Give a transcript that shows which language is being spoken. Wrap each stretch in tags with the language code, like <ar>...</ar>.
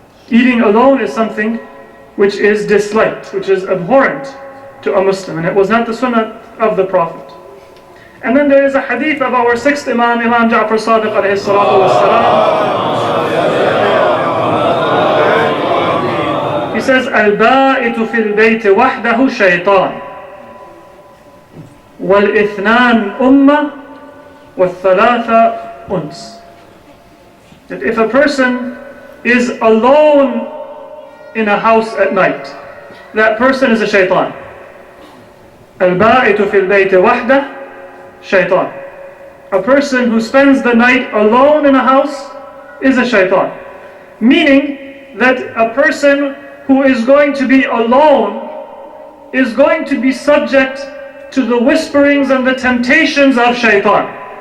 <en>Eating alone is something which is disliked, which is abhorrent to a Muslim, and it was not the sunnah of the Prophet. And then there is a hadith of our 6th Imam, Imam Ja'far Sadiq alayhi salatu wassalam. says,</en> <ar>البائت في البيت وحده شيطان والإثنان أمة والثلاثة أنس.</ar> <en>That if a person is alone in a house at night, that person is a shaitan.</en> <ar>البائت في البيت وحده شيطان.</ar> <en>A person who spends the night alone in a house is a shaitan. Meaning that a person who is going to be alone is going to be subject to the whisperings and the temptations of shaitan.</en>